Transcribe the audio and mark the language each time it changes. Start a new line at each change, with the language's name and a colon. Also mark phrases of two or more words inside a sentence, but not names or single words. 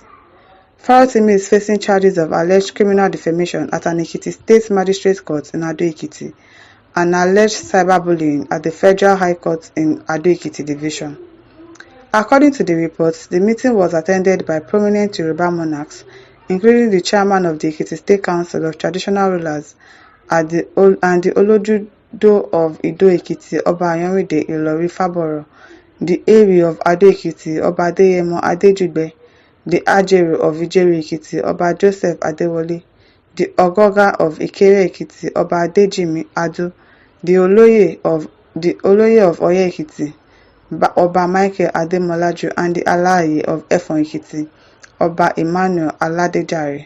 English: Farotimi is facing charges of alleged criminal defamation at an Ekiti State Magistrate Court in Ado-Ekiti and alleged cyberbullying at the Federal High Court in Ado-Ekiti Division. According to the reports, the meeting was attended by prominent Yoruba monarchs, including the chairman of the Ekiti State Council of Traditional Rulers and the Olojudo of Ado-Ekiti, Oba Adeyeye Ilori Faboro, the Eri of Ado-Ekiti, Oba Adeyemo Adejugbe, the Ajero of Ijero-Ekiti, Oba Joseph Adewole, the Ogoga of Ikere-Ekiti, Oba Adejimi Adu, the Oloye of Oye-Ekiti, Oba Michael Ademolaju, and the Alaye of Efon-Ekiti, Oba Emmanuel Aladejare.